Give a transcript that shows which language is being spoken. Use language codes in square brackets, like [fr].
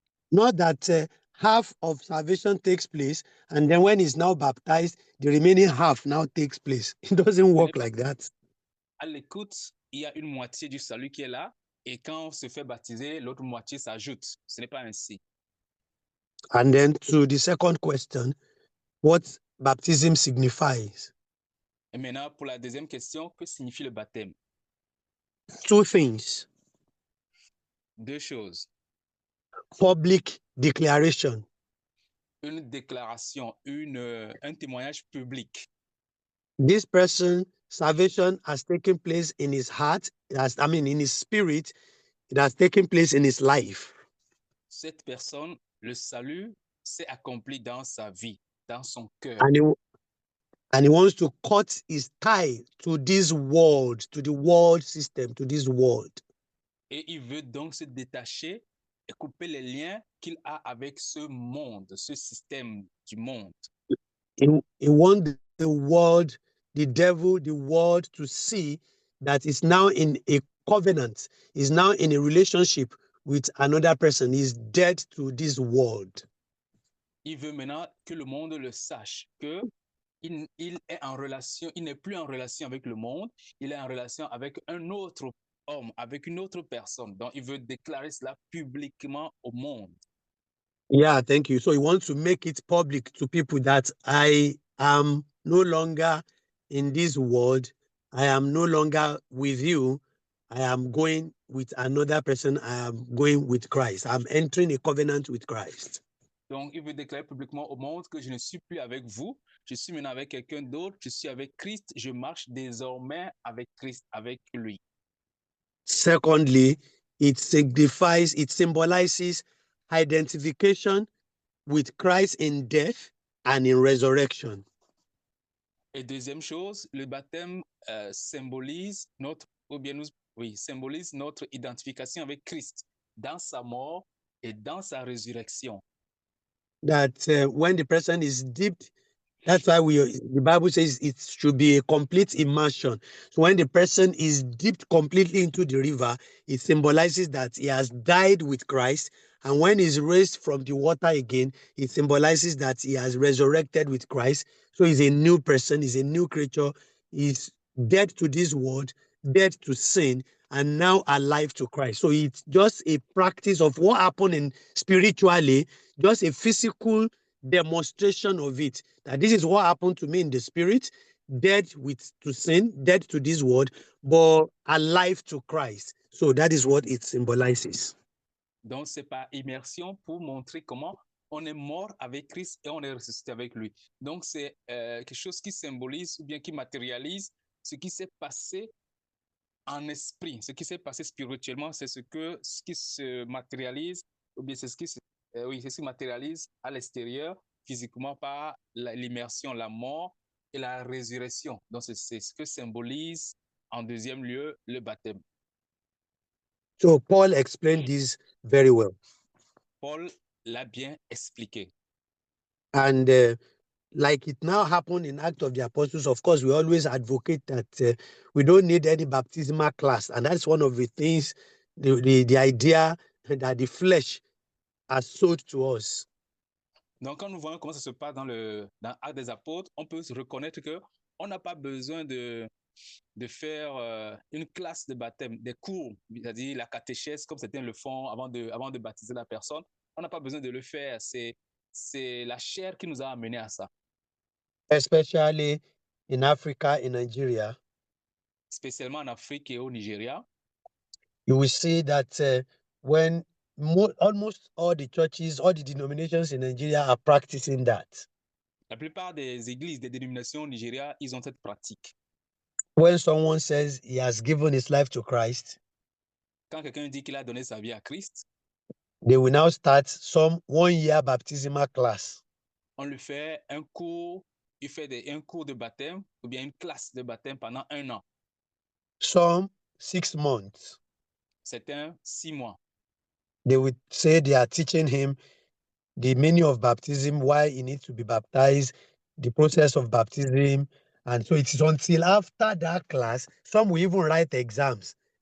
[en] Not that half of salvation takes place, and then when he's now baptized, the remaining half now takes place. It doesn't work like that. [fr] À l'écoute, il y a une moitié du salut qui est là, et quand on se fait baptiser, l'autre moitié s'ajoute. Ce n'est pas ainsi. [en] And then to the second question, what baptism signifies? [fr] Et maintenant, pour la deuxième question, que signifie le baptême? [en] Two things. [fr] Deux choses. [en] Public declaration. [fr] Une déclaration, un témoignage public. [en] This person salvation has taken place in his heart, in his spirit, it has taken place in his life. [fr] Cette personne, le salut s'est accompli dans sa vie, dans son cœur. [en] And he wants to cut his tie to this world, to the world system, to this world. [fr] Et il veut donc se détacher et couper les liens qu'il a avec ce monde, ce système du monde. [en] He wants the world, the devil, the world to see that it's now in a covenant, is now in a relationship with another person, is dead to this world. [fr] Il veut maintenant que le monde le sache, que il est en relation, il n'est plus en relation avec le monde, il est en relation avec un autre homme, avec une autre personne. Donc, il veut déclarer cela publiquement au monde. [en] Yeah, thank you. So he wants to make it public to people that I am no longer in this world. I am no longer with you. I am going with another person. I am going with Christ. I'm entering a covenant with Christ. [fr] Donc, il veut déclarer publiquement au monde que je ne suis plus avec vous, je suis maintenant avec quelqu'un d'autre, je suis avec Christ, je marche désormais avec Christ, avec lui. [en] Secondly, it signifies, it symbolizes identification with Christ in death and in resurrection. [fr] Et deuxième chose, le baptême symbolise symbolise notre identification avec Christ dans sa mort et dans sa résurrection. [en] That when the person is dipped, that's why the Bible says it should be a complete immersion. So when the person is dipped completely into the river, it symbolizes that he has died with Christ. And when he's raised from the water again, it symbolizes that he has resurrected with Christ. So he's a new person, he's a new creature, he's dead to this world, dead to sin, and now alive to Christ. So it's just a practice of what happened in spiritually, just a physical demonstration of it, that this is what happened to me in the spirit, dead to sin, dead to this world, but alive to Christ. So that is what it symbolizes. [fr] Donc, c'est par immersion pour montrer comment on est mort avec Christ et on est ressuscité avec lui. Donc, c'est quelque chose qui symbolise ou bien qui matérialise ce qui s'est passé en esprit, ce qui s'est passé spirituellement, c'est ce qui se matérialise, ou bien c'est ce qui se matérialise à l'extérieur, physiquement par l'immersion, la mort et la résurrection. Donc, c'est ce que symbolise en deuxième lieu le baptême. [en] So Paul explained this very well. [fr] Paul l'a bien expliqué. [en] And like it now happened in Acts of the Apostles, of course, we always advocate that we don't need any baptismal class. And that's one of the things, the idea that the flesh has sold to us. [fr] Donc, quand nous voyons comment ça se passe dans Actes des Apôtres, on peut se reconnaître qu'on n'a pas besoin de faire une classe de baptême, des cours, c'est-à-dire la catéchèse, comme certains le font avant de baptiser la personne. On n'a pas besoin de le faire. C'est la chair qui nous a amenés à ça. [en] Especially in Africa, in Nigeria. [fr] Spécialement en Afrique et au Nigeria. [en] You will see that when almost all the churches, all the denominations in Nigeria are practicing that. [fr] La plupart des églises, des dénominations au Nigeria, ils ont cette pratique. [en] When someone says he has given his life to Christ, [fr] quand quelqu'un dit qu'il a donné sa vie à Christ, [en] they will now start some 1-year baptismal class. [fr] On lui fait un cours, il fait un cours de baptême ou bien une classe de baptême pendant 1 an. [en] Some 6 months. [fr] Certains 6 mois. [en] They would say they are teaching him the meaning of baptism, why he needs to be baptized, the process of baptism. And so it is until after that class, some will even write exams.